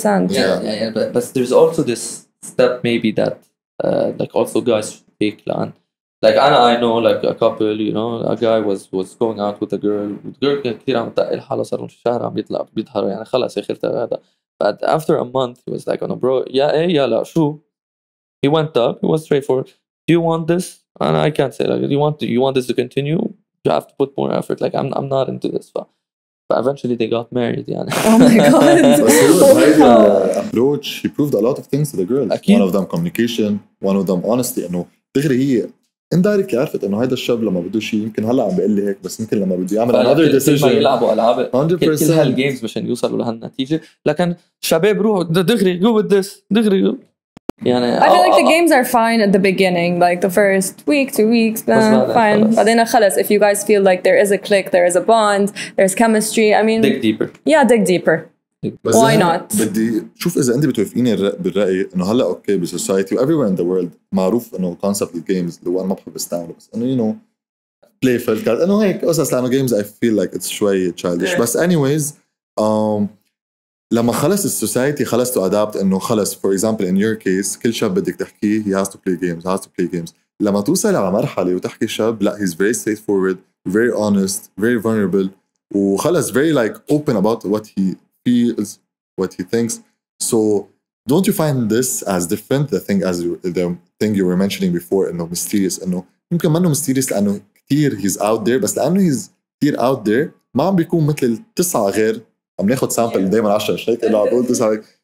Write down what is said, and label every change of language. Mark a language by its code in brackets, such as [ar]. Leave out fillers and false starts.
[en] yeah but there's also this step maybe that like also guys should take like I know like a couple you know a guy was going out with a girl [ar] كان كثير عم تقل حاله صار له شهر عم يطلع بيظهر يعني خلص اخرته هذا [en] but after a month he was like oh no bro [ar] يا لا شو [en] he went up he was straightforward do you want this and I can't say like you want this to continue you have to put more effort like I'm not into this eventually they got married [ar] يعني. [en] Oh my god. [ar] بس هو هيدا [en] approach he proved a lot of things to the girl. [ar] أكيد. [en] One of them communication, one of them honesty. [ar] إنه دغري هي indirectly عرفت إنه هيدا الشاب لما بده شيء يمكن هلا عم بيقول لي هيك بس يمكن لما بده يعمل [en] another decision. [ar] كل ما يلعبوا ألعاب 100% كل هالجيمز مشان يوصلوا لهالنتيجة. لكن شباب روحوا دغري [en] go with this [ar] دغري [en] go. [ar] يعني [en] I feel like the games are fine at the beginning, like the first week, 2 weeks, fine. [ar] بعدين خلص, [en] if you guys feel like there is a click, there is a bond, there's chemistry, I mean... dig deeper. Yeah, dig deeper. Why not? [ar] بدي شوف إذا أنت بتوافقيني بالرأي إنه هلا أوكي بالسوسايتي و [en] everywhere in the world [ar] معروف إنه concept الجيمز اللي هو أنا ما بحب استعمله بس إنه [en] you know playful [ar] إنه هيك قصص لأنه [en] games I feel like it's [ar] شوي [en] childish. [ar] بس [en] anyways [ar] لما خلص السوسايتي خلص [en] to adapt [ar] إنه خلص [en] for example in your case [ar] كل شاب بدك تحكيه [en] he has to play games [ar] لما توصل على مرحلة وتحكي شاب لا [en] he's very straightforward very honest very vulnerable [ar] وخلص [en] very like open about what he feels what he thinks. So don't you find this as different the thing you were mentioning before [ar] إنه [en] mysterious [ar] إنه يمكن ما إنه mysterious لأنه كتير [en] he's out there [ar] بس لأنه [en] he's [ar] كتير out there ما عم بيكون مثل التسعة غير عم ناخد سامبل دايما 10 مش هيك اللي عم بقول 9